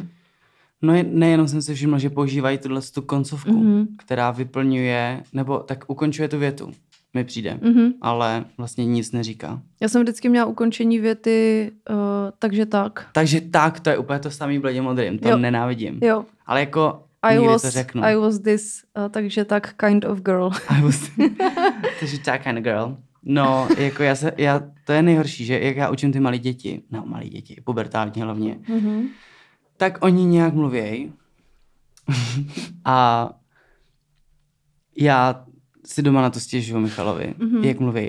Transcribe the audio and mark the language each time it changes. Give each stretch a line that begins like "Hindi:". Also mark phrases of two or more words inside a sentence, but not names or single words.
Czech: No nejenom jsem si všiml, že používají tu koncovku, která vyplňuje, nebo tak ukončuje tu větu. Mi přijde, ale vlastně nic neříká. Já jsem vždycky měla ukončení věty takže tak. Takže tak, to je úplně to samý bledě modrým, to nenávidím. Jo. Ale jako nikdy to řeknu.
English: I was this,
Czech: takže tak
English: kind of girl.
Czech: Takže tak
English: kind of girl.
Czech: No, jako to je nejhorší, že jak já učím ty malé děti, pubertální hlavně, tak oni nějak mluvějí a já si doma na to stěžuju Michalovi, jak mluví.